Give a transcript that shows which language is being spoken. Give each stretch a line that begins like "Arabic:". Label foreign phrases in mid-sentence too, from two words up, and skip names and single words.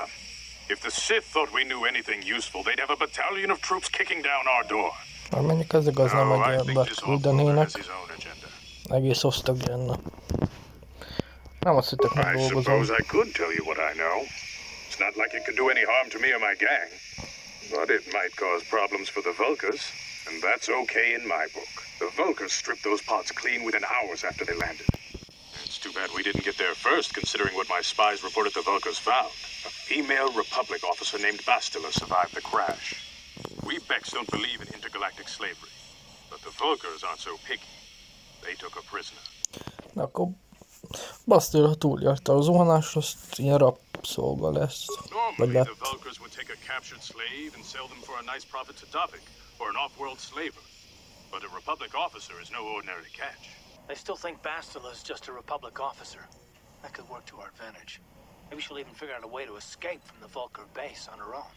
English: If the Sith thought we knew anything useful, they'd have a battalion of troops kicking down our door.
Hungarian: Már mondjuk ez igaz, nem
English: No, I
Hungarian: egy
English: think
Hungarian: embert
English: this awful
Hungarian: küldenének.
English: has his own agenda.
Hungarian: Egész osztag lenne. Nem azt hittek, meg
English: I
Hungarian: dolgozom.
English: suppose I could tell you what I know. It's not like it could do any harm to me or my gang. But it might cause problems for the Vulkars, and that's okay in my book. The Vulkars stripped those pods clean within hours after they landed. It's too bad we didn't get there first, considering what my spies reported the Vulkars found. A female Republic officer named Bastila survived the crash. We Becks don't believe in intergalactic slavery, but the Vulkars aren't so picky. They took a prisoner.
Hungarian: Na akkor Bastila, ha túljárta a zuhanást, azt ilyen rabszolga lesz. Vagy
English: Normally,
Hungarian: lett.
English: the Vulkars would take a captured slave and sell them for a nice profit to Davik, or an off-world slaver. But a Republic officer is no ordinary catch. I still think Bastila is just a Republic officer. That could work to our advantage. Maybe she'll even figure out a way to escape from the Vulkar base on her own.